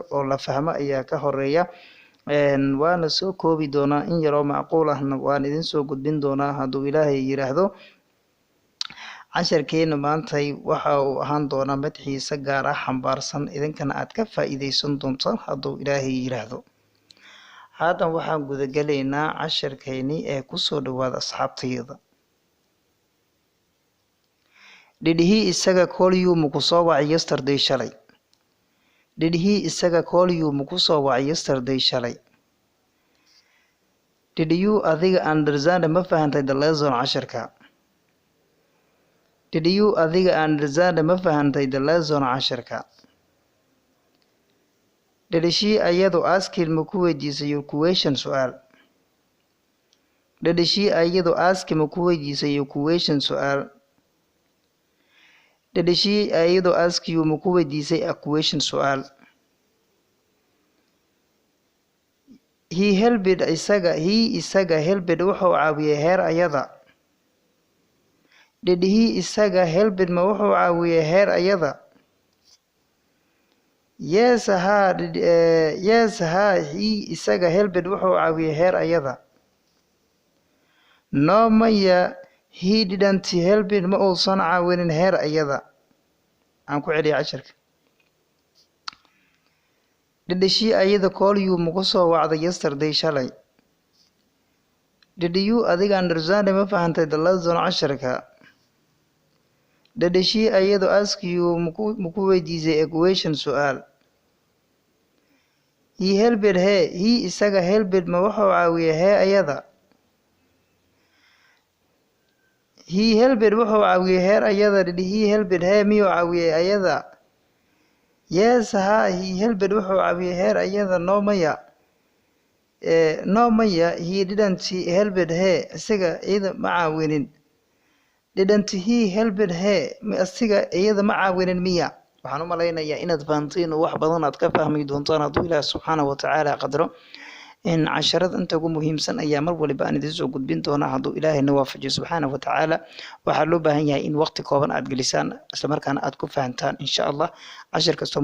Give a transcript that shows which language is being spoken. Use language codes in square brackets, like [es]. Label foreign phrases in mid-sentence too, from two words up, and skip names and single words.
[so] oo la fahmo ayaa ka horeeya waana soo koobi doonaa in yaroo macquul ahna waan idin soo gudbin doonaa hadduu Ilaahay yiraahdo casharkeena maantay waxa uu ahaan doonaa mid xiiso gaar ah xambaarsan idinkana aad ka faa'iideysan doontaan hadduu Ilaahay yiraahdo haatan waxaan guda galaynaa casharkeeni ee ku soo dhawaada asxaabtayda [en] Did he [so] isaga [en] call you [so] mukusoo wacay yesterday shalay? [en] Did he isaga call you [so] mukusoo wacay [en] yesterday shalay? Did you adiga understand [so] ma fahantay [en] the lesson casharka? Did you adiga understand [so] ma fahantay [en] the lesson casharka? Did she ayadu ask him [so] ku weydiisay [en] your question su'aal? Did she ayadu ask him [so] ku weydiisay [en] your question su'aal? Did she ayadu ask you [so] muku weydiisay [en] a question su'aal? [so] He isaga helped wuxuu caawiyay heer ayada. [en] Did he [so] isaga helped ma wuxuu caawiyay heer ayada? Yes ha he isaga helped wuxuu caawiyay heer ayada. No maya [en] he didn't help [so] ma uusan caawinin heer ayada aan ku celiyo casharka [en] Did she ayada call you [so] muku soo wacday [en] yesterday shalay Did you adiga understand [so] ma fahantay [en] the lesson casharka Did she ayada ask you [so] muku weydiisay [en] a question su'aal He helped her he isaga helped [so] ma wuxuu caawiyay [en] heer ayada He helped [so] wuxuu caawiyay heer ayada [en] Did he helped her [so] miyuu caawiyay ayada Yes ha [en] he helped [so] wuxuu caawiyay heer ayada no maya [en] he didn't helped her [so] isaga iyada ma caawinin [en] Didn't he helped her [so] isaga iyada ma caawinin miya waxaan u maleynayaa inaad fahanteen wax badan aad ka fahmi doontaan hadduu Ilaahay [ar] سبحانه وتعالى [so] qadaro in casharada inta ugu muhiimsan ayaa mar waliba aan idin soo gudbin doonaa hadduu Ilaahay na waafajiyo [ar] سبحانه وتعالى [so] waxaa loo baahan yahay in waqti kooban aad gelisaan isla markaana aad ku fahantaan [ar] إن شاء الله [so] cashar kasta